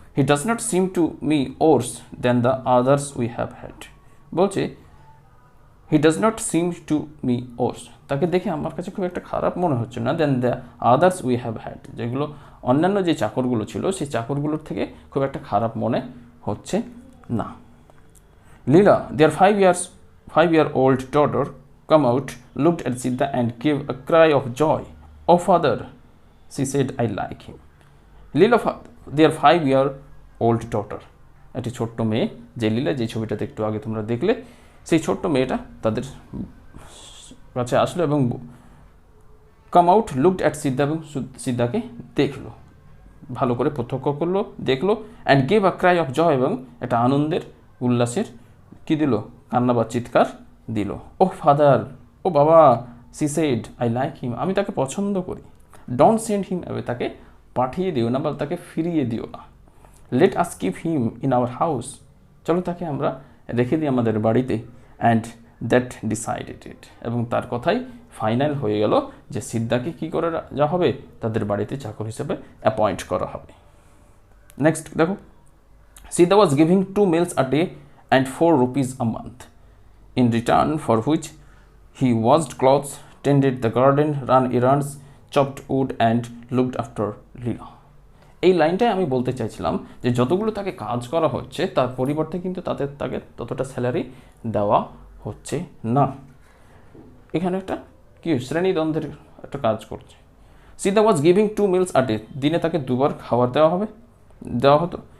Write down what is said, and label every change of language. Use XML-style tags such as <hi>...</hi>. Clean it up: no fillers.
<en>he does not seem to me worse than the others we have had,</en> <bn>বলছে</bn> <en>he does not seem to me worse,</en> <bn>তাকে দেখে আমার কাছে খুব একটা খারাপ মনে হচ্ছে না,</bn> <en>than the others we have had,</en> <bn>যেগুলো অন্যান্য যে চাকরগুলো ছিল সেই চাকরগুলোর থেকে খুব একটা খারাপ মনে হচ্ছে না।</bn> <en>Leela, their 5-year-old daughter come out, looked at Siddha and gave a cry of joy. Oh father, she said, I like him.</en> <bn>Leela, their 5-year-old daughter, একটি ছোট্ট মেয়ে, যে লীলা যে ছবিটাতে একটু আগে তোমরা দেখলে, সেই ছোট্ট মেয়েটা তাদের কাছে আসলো এবং</bn> <en>come out, looked at Siddha,</en> <bn>এবং সিদ্ধাকে দেখলো, ভালো করে প্রত্যক্ষ করলো, দেখলো,</bn> <en>and gave a cry of joy,</en> <bn>এবং একটা আনন্দের উল্লাসের কী দিল, কান্না বা চিৎকার দিল।</bn> <en>oh father,</en> <bn>ও বাবা,</bn> <en>she said, I like him,</en> <bn>আমি তাকে পছন্দ করি।</bn> <en>don't send him away,</en> <bn>তাকে পাঠিয়ে দিও না বা তাকে ফিরিয়ে দিও না।</bn> <en>let us keep him in our house,</en> <bn>চলো তাকে আমরা রেখে দিই আমাদের বাড়িতে।</bn> <en>and that decided it,</en> <bn>এবং তার কথাই ফাইনাল হয়ে গেল যে সিদ্ধাকে কী করে যা হবে, তাদের বাড়িতে চাকর হিসেবে অ্যাপয়েন্ট করা হবে। নেক্সট দেখো,</bn> <en>Siddha was giving 2 meals a day and 4 rupees a month, in return for which he washed clothes, tended the garden, ran errands, chopped wood and looked after Leela.</en> <bn>এই লাইনটাই আমি বলতে চাইছিলাম যে যতগুলো তাকে কাজ করা হচ্ছে তার পরিবর্তে কিন্তু তাকে ততটা স্যালারি দেওয়া হচ্ছে না। এখানে একটা কি শ্রেণীদ্বন্দ্বের একটা কাজ করছে।</bn> <en>Siddha was giving 2 meals a day,</en> <bn>দিনে তাকে দুবার খাবার দেওয়া হতো।</bn>